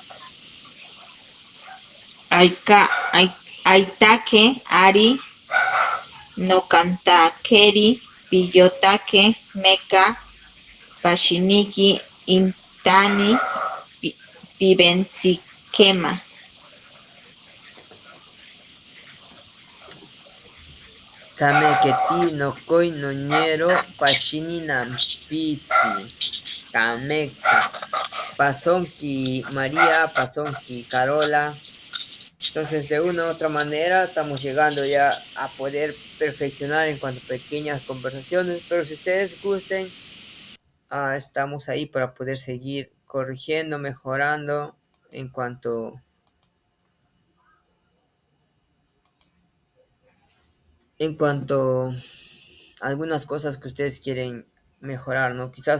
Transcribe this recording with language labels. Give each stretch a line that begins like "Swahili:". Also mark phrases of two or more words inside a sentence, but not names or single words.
Asháninka: Aitake, ari, nokantakeri, piyotake, meka, pashiniki, intani, pibensikema. Tameketi, Nokoi, Noñero, Pashini, Nampitsi, Kamexa, Pasonki, María, Pasonki, Carola.
Spanish: Entonces, de una u otra manera, estamos llegando ya a poder perfeccionar en cuanto a pequeñas conversaciones, pero si ustedes gusten, estamos ahí para poder seguir corrigiendo, mejorando en cuanto a algunas cosas que ustedes quieren mejorar, ¿no?